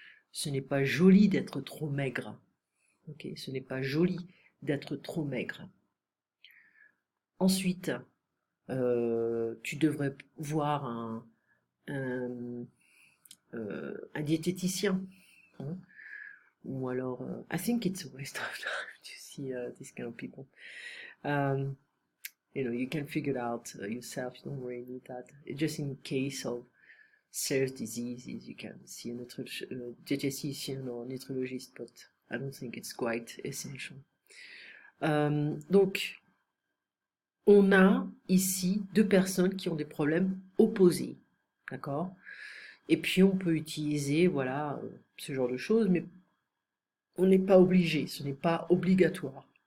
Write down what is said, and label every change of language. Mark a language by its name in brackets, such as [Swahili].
[French] Ce n'est pas joli d'être trop maigre. Ok, ce n'est pas joli d'être trop maigre. Ensuite, tu devrais voir un, un diététicien, hein. Ou alors, [English] I think it's a waste of time to see these kind of people. Um, you can figure it out yourself. You don't really need that. Just in case of serious diseases, you can see a dietitian or nutrologist, but I don't think it's quite essential. [French] Donc, on a ici deux personnes qui ont des problèmes opposés, d'accord? Et puis on peut utiliser, voilà, ce genre de choses, mais on n'est pas obligé, ce n'est pas obligatoire.